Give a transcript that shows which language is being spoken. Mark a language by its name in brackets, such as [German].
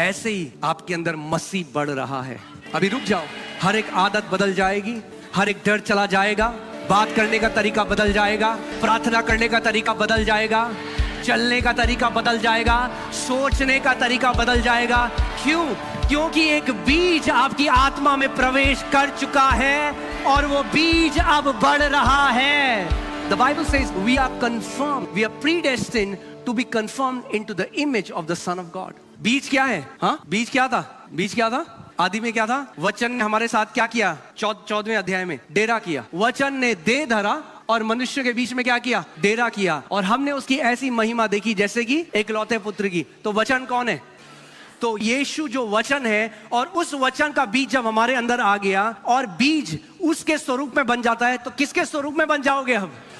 [Hindi] ऐसे ही आपके अंदर मसीह बढ़ रहा है। अभी रुक जाओ, हर एक आदत बदल जाएगी, हर एक डर चला जाएगा, बात करने का तरीका बदल जाएगा, प्रार्थना करने का तरीका बदल जाएगा, चलने का तरीका बदल जाएगा, सोचने का तरीका बदल जाएगा। क्यों? क्योंकि एक बीज आपकी आत्मा में प्रवेश कर चुका है और वो बीज अब बढ़ रहा है। [English] The Bible says we are confirmed, we are predestined to be conformed into the image of the Son of God. [Hindi] बीज क्या है? हाँ, बीज क्या था? बीज क्या था? आदि में क्या था? वचन ने हमारे साथ क्या किया? 14वें अध्याय में डेरा किया। वचन ने देह धरा और मनुष्य के बीच में क्या किया? डेरा किया। और हमने उसकी ऐसी महिमा देखी जैसे कि एकलौते पुत्र की। तो वचन कौन है? तो यीशु जो वचन है, और उस वचन का बीज जब हमारे अंदर आ गया और बीज उसके स्वरूप में बन जाता है तो किसके स्वरूप में बन जाओगे हम?